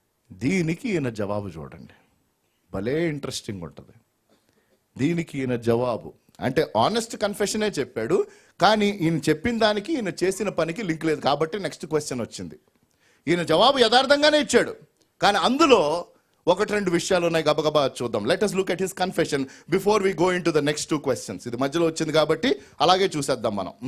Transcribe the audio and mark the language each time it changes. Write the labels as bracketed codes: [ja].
[te] దీనికి ఈయన జవాబు చూడండి, భలే ఇంట్రెస్టింగ్ ఉంటుంది. దీనికి ఈయన జవాబు అంటే ఆనెస్ట్ కన్ఫెషనే చెప్పాడు, కానీ ఈయన చెప్పిన దానికి ఈయన చేసిన పనికి లింక్ లేదు. కాబట్టి నెక్స్ట్ క్వశ్చన్ వచ్చింది. ఈయన జవాబు యథార్థంగానే ఇచ్చాడు, కానీ అందులో ఒకటి రెండు విషయాలు ఉన్నాయి. గబగబా చూద్దాం. [en] Let us look at his confession before we go into the next two questions. [te] ఇది మధ్యలో వచ్చింది కాబట్టి అలాగే చూసేద్దాం మనం.